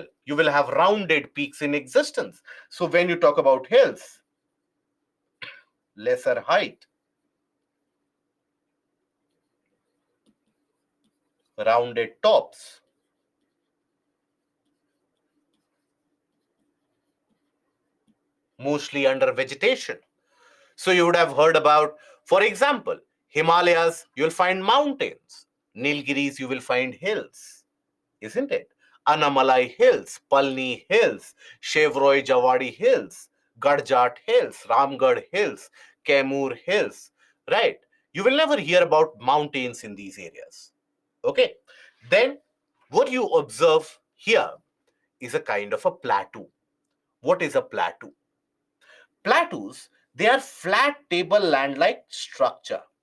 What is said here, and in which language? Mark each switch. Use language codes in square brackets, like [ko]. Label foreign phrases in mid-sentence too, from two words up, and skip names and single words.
[en] You will have rounded peaks in existence. So when you talk about hills, lesser height, rounded tops, mostly under vegetation. So you would have heard about, for example, Himalayas, you'll find mountains. Nilgiris, you will find hills, isn't it? Anamalai Hills, Palni Hills, Shevroi Jawadi Hills, Garjat Hills, Ramgarh Hills, Kaimur Hills, right? You will never hear about mountains in these areas. Okay. Then what you observe here is a kind of a plateau. What is a plateau? Plateaus, they are flat tableland-like structure.